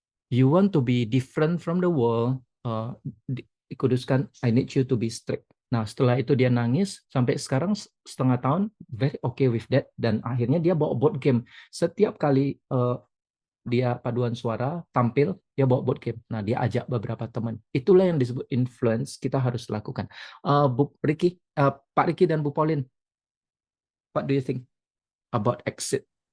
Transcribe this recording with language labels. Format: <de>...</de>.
<en>You want to be different from the world, Kuduskan, I need you to be strict.</en> <id>Nah, setelah itu dia nangis, sampai sekarang setengah tahun,</id> <en>very okay with that,</en> <id>dan akhirnya dia bawa board game. Setiap kali dia paduan suara, tampil, dia bawa board game. Nah, dia ajak beberapa teman. Itulah yang disebut influence, kita harus lakukan.</id> <en>Pak Ricky dan Bu Pauline, what do you think about exit?</en>